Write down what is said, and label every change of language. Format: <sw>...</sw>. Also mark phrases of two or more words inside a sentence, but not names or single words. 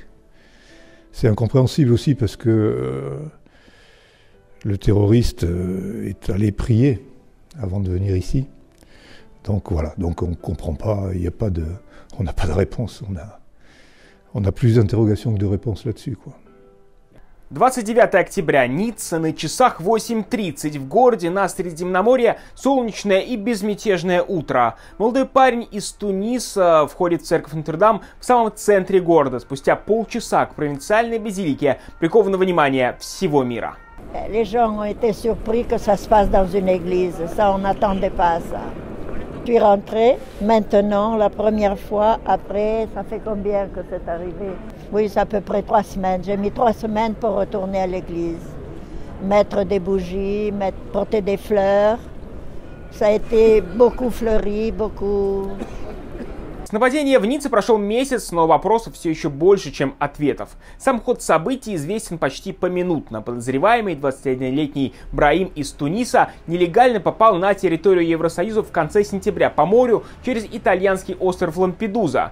<fr>C'est incompréhensible aussi parce que le terroriste est allé prier avant de venir ici. Donc voilà, donc on ne comprend pas, on n'a pas de réponse, on a plus d'interrogations que de réponses là-dessus, quoi.</fr> <ru>29 октября, Ницца, на часах 8:30. В городе на Средиземноморье солнечное и безмятежное утро. Молодой парень из Туниса входит в церковь Нотр-Дам в самом центре города. Спустя полчаса к провинциальной базилике приковано внимание всего мира.</ru> <fr>Les gens ont été surpris que ça se passe dans une église. Ça, on n'attendait pas ça. Je suis rentrée maintenant, la première fois. Après, ça fait combien que c'est arrivé? Oui, c'est à peu près 3 semaines. J'ai mis 3 semaines pour retourner à l'église. Mettre des bougies, porter des fleurs. Ça a été beaucoup fleuri, beaucoup...</fr> <ru>С нападения в Ницце прошел месяц, но вопросов все еще больше, чем ответов. Сам ход событий известен почти поминутно. Подозреваемый 21-летний Браим из Туниса нелегально попал на территорию Евросоюза в конце сентября по морю через итальянский остров Лампедуза.</ru>